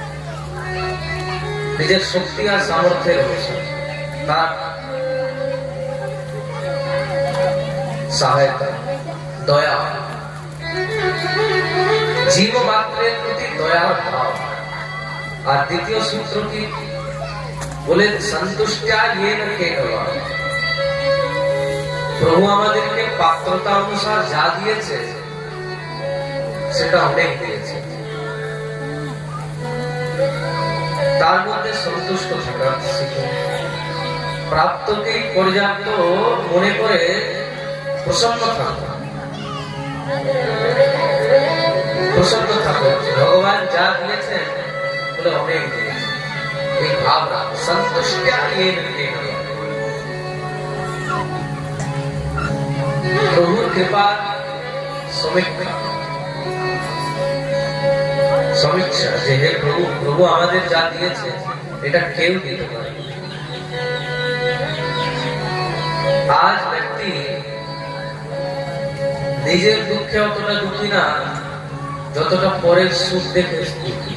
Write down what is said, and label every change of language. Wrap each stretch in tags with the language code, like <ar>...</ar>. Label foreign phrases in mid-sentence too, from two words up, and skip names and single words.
<bn>নিজের শক্তি আর সামর্থ্যের অনুসার তার সহায়তা, দয়া, জীব মাত্রের প্রতি দয়ার ভাব। আর দ্বিতীয় সূত্র কি? বলে</bn> <sa>সন্তুষ্টা येन केन वा,</sa> <bn>প্রভু আমাদেরকে পাত্রতা অনুসার যা দিয়েছে সেটা অনেক দিয়েছে, তার মধ্যে সন্তুষ্ট থাকা শিখুন। প্রাপ্তকে পর্যাপ্ত মনে করে প্রসন্ন থাকো, প্রসন্ন থাকো। ভগবান যা দিয়েছেন বলে অনেক দিয়েছে, এই ভাব রাখো।</bn> <sa>সন্তুষ্টা येन केन वा,</sa> <bn>প্রভুর কৃপা সমীক্ষা, যে হে প্রভু, প্রভু আমাদের যা দিয়েছে এটা কেউ দিতে পারে। আজ ব্যক্তি নিজের দুঃখে অতটা দুঃখী না যতটা পরের সুখ দেখে দুঃখী।</bn>